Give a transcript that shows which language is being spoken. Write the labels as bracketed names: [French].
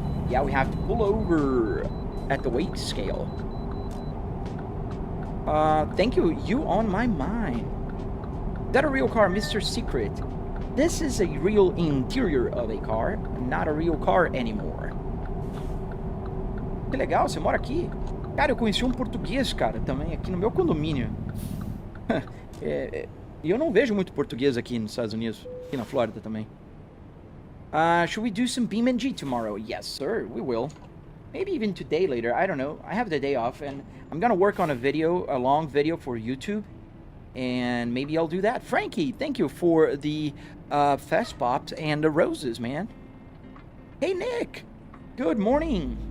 [English] Yeah, we have to pull over at the weight scale. Thank you. You on my mind. Is that a real car, Mr. Secret? This is a real interior of a car, not a real car anymore. [Portuguese] Que legal, você mora aqui? Cara, eu conheci português, cara, também aqui no meu condomínio. E eu não vejo muito português aqui nos Estados Unidos, aqui na Flórida também. [English] Should we do some BeamNG tomorrow? Yes, sir, we will. Maybe even today later, I don't know. I have the day off, and I'm gonna work on a long video for YouTube. And maybe I'll do that. Frankie, thank you for the fest pops and the roses, man. Hey, Nick. Good morning.